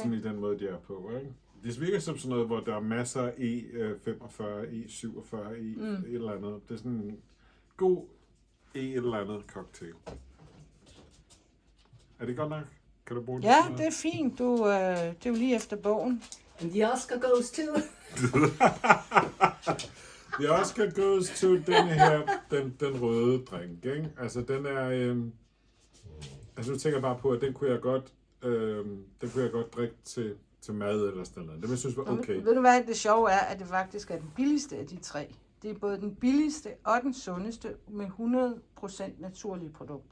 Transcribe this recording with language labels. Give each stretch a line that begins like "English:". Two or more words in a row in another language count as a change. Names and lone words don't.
Danish: sådan i den måde, de er på, ikke? Det virker som sådan noget, hvor der er masser af E45, E47, et eller andet. Det er sådan en god et eller andet cocktail. Er det godt nok? Kan du bruge det? Ja, det er fint. Det er jo lige efter bogen.
English: And the Oscar goes to... The Oscar goes to
Danish: den her, den røde drink, ikke? Altså den er, altså nu tænker jeg bare på, at den kunne jeg godt drikke til mad eller sådan noget. Det vil jeg synes var okay. Ved du hvad, det sjove er, at det faktisk er den billigste af de 3. Det er både den billigste og den sundeste med 100% naturlige produkter.